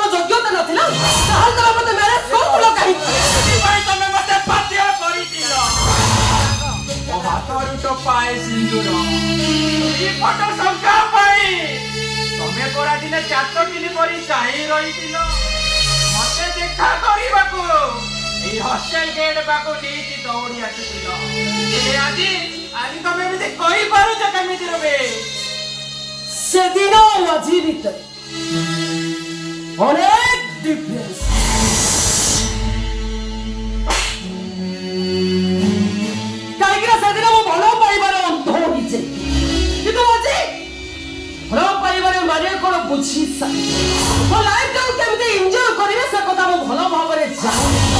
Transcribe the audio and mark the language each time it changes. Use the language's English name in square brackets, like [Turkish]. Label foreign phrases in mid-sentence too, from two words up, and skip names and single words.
[Odia] ଯୋଗ୍ୟତା ନଥିଲା ତାହେଲେ ତମେ ମତେ ମ୍ୟାରେଜ କରୁଥିଲ କାହିଁକି ସେଥିପାଇଁ ତମେ ମତେ ବାଧ୍ୟ କରିଥିଲ ମୋ ହାତରୁ ଟୋପାଏ ସିନ୍ଦୁର ଦୁଇ ଫଟ ଶଙ୍ଖା ପାଇଁ ତମେ ପରା ଦିନେ 4 ଦିନ ପରି ଚାହିଁ ରହିଥିଲ ମତେ ଦେଖା କରିବାକୁ ଏଇ ହଷ୍ଟେଲ ଗେଟ ପାଖୁ নেଇକି ଦୌଡ଼ି ଆସିଥିଲ ହେଲେ ଆଜି ତମେ ଏମିତି କହିପାରୁଛ କେମିତି ରବେ ସେଦିନ ଆଉ ଆଜି ଭିତରେ ଅନେକ ଡିଫରେନ୍ସ କାହିଁକି ନା ସେଦିନ ମୁଁ ଭଲ ପାଇବାର ଅନ୍ଧ ହୋଇଛି କିନ୍ତୁ ଆଜି ଭଲ ପାଇବାର ମାନେ କଣ ବୁଝି ମୋ ଲାଇଫଟାକୁ କେମିତି ଏନ୍ଜୟ କରିବେ ସେ କଥା ମୁଁ ଭଲ ଭାବରେ ଜାଣି